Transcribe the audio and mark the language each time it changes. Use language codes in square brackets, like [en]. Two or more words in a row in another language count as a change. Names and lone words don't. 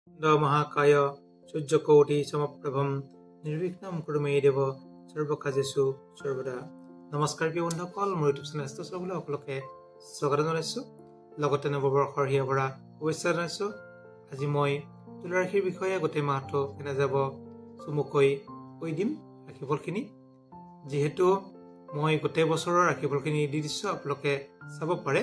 [sa] महाकाय सूर्यकोटि समप्रभम निर्विघ्नं कुरु मे देव सर्वकार्येषु सर्वदा। [as] नमस्कार প্ৰিয় বন্ধুসকল, মোৰ ইউটিউব চেনেল সকলোকে স্বাগত জনাইছোঁ। লগতে নৱবৰ্ষৰ হিয়া ভৰা শুভেচ্ছা জনাইছোঁ। আজি মই তুলা ৰাশিৰ বিষয়ে গোটেই মাহটো কেনে যাব চমুকৈ কৈ দিম ৰাশিফলখিনি। যিহেতু মই গোটেই বছৰৰ ৰাশিফলখিনি দি দিছোঁ, আপোনালোকে চাব পাৰে।